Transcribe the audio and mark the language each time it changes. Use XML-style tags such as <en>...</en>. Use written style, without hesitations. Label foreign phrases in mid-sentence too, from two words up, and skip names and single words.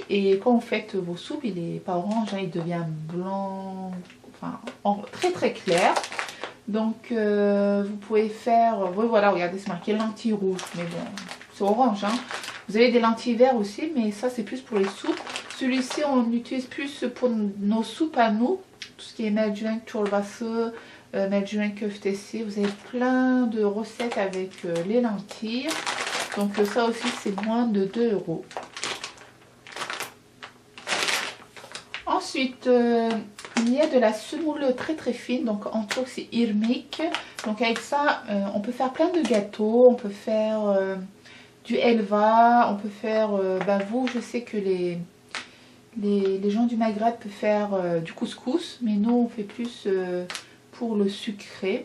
<fr>Et quand vous faites vos soupes, il n'est pas orange, hein, il devient blanc, enfin très très clair. Donc vous pouvez faire, oui voilà, regardez, c'est marqué lentilles rouges, mais bon, c'est orange. Hein. Vous avez des lentilles vertes aussi, mais ça c'est plus pour les soupes. Celui-ci, on l'utilise plus pour nos soupes à nous, tout ce qui est</fr> <tr>mercimek çorbası, mercimek köftesi.</tr> <fr>Vous avez plein de recettes avec les lentilles. Donc ça aussi, c'est moins de 2 €. Ensuite, il y a de la semoule très très fine, donc en turc c'est irmik. Donc avec ça, on peut faire plein de gâteaux, on peut faire du helva, on peut faire, vous, je sais que les gens du Maghreb peuvent faire du couscous, mais nous on fait plus pour le sucré.</fr>